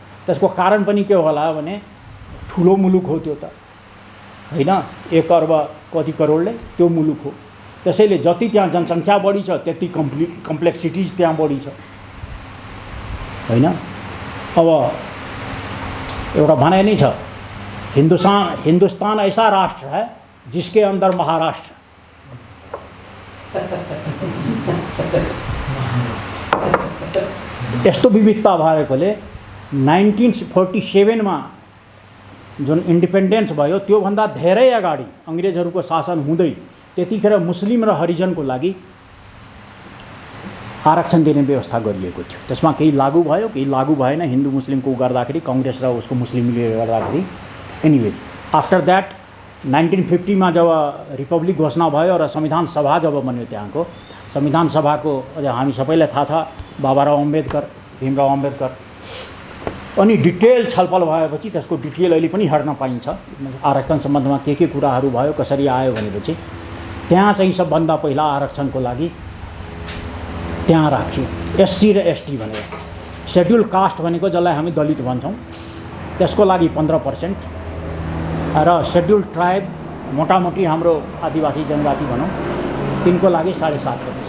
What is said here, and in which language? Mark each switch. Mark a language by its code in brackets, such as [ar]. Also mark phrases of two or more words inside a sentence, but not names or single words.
[ne] त्यसको कारण पनि के होला भने ठुलो मुलुक हो त्यो त होइन, 1 अर्ब कति करोडले त्यो मुलुक हो। त्यसैले जति त्यहाँ जनसङ्ख्या बढी छ त्यति कम्प्लेक्सिटिज त्यहाँ बढी छ होइन। अब एउटा भनाइ नै छ, [hi] हिन्दुस्तान ऐसा राष्ट्र है जिसके अंदर महाराष्ट्र। [ne] यस्तो विविधता भएकोले 1947 मा जुन इन्डिपेन्डेन्स भयो त्योभन्दा धेरै अगाडि अङ्ग्रेजहरूको शासन हुँदै त्यतिखेर मुस्लिम र हरिजनको लागि आरक्षण दिने व्यवस्था गरिएको थियो। त्यसमा केही लागू भयो, केही लागू भएन। हिन्दू मुस्लिमको गर्दाखेरि, काङ्ग्रेस र उसको मुस्लिमले गर्दाखेरि। [en] anyway after that [ne] 1950 मा जब रिपब्लिक घोषणा भयो र संविधान सभा जब बन्यो, त्यहाँको संविधान सभाको हामी सबैलाई थाहा छ, बाबाराव अम्बेडकर, भीमराव अम्बेडकर, अनि डिटेल छलफल भएपछि त्यसको डिटेल अहिले पनि हेर्न पाइन्छ। आरक्षण सम्बन्धमा के कुराहरू भयो, कसरी आयो भनेपछि त्यहाँ चाहिँ सबभन्दा पहिला आरक्षणको लागि त्यहाँ राखियो एससी र एसटी भनेर। [en] schedule caste [ne] भनेको जसलाई हामी दलित भन्छौँ त्यसको लागि 15% र [en] schedule tribe [ne] मोटामोटी हाम्रो आदिवासी जनजाति भनौँ तिनको लागि 7.5%।